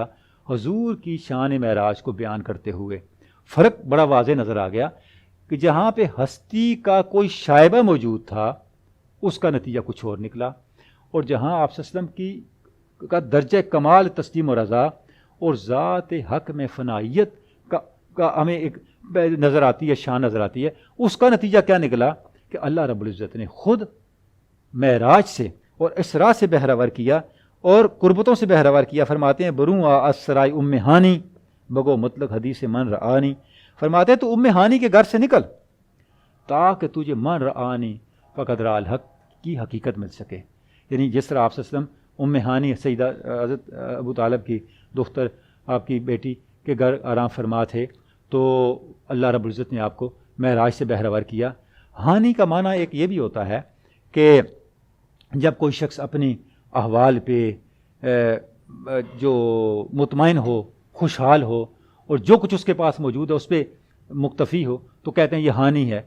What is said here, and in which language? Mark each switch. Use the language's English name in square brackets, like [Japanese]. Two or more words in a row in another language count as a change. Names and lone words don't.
[Urdu] حضور کی شان معراج کو بیان کرتے ہوئے فرق بڑا واضح نظر آ گیا کہ جہاں پہ ہستی کا کوئی شائبہ موجود تھا اس کا نتیجہ کچھ اور نکلا، اور جہاں آپ [Arabic] صلی اللہ علیہ وسلم [Urdu] کی کا درجہ کمال تسلیم و رضا اور ذات حق میں فنائیت کا ہمیں ایک نظر آتی ہے، شان نظر آتی ہے. اس کا نتیجہ کیا نکلا کہ اللہ رب العزت نے خود معراج سے اور اسراء سے بہرور کیا اور قربتوں سے بہرور کیا. فرماتے ہیں [Persian] بروں اسرائے ام ہانی بگو مطلق حدیث من رآنی. [Urdu] فرماتے ہیں تو ام ہانی کے گھر سے نکل تاکہ تجھے [Arabic] من رآنی فقد رأى الحق [Urdu] کی حقیقت مل سکے. یعنی جس طرح آپ [Arabic] صلی اللہ علیہ وسلم [Urdu] ام ہانی سیدہ حضرت ابو طالب کی دختر آپ کی بیٹی کے گھر آرام فرما تھے تو اللہ رب العزت نے آپ کو معراج سے بہرور کیا. ہانی کا معنی ایک یہ بھی ہوتا ہے کہ جب کوئی شخص اپنی احوال پہ جو مطمئن ہو، خوشحال ہو اور جو کچھ اس کے پاس موجود ہے اس پہ مکتفی ہو تو کہتے ہیں یہ ہانی ہے.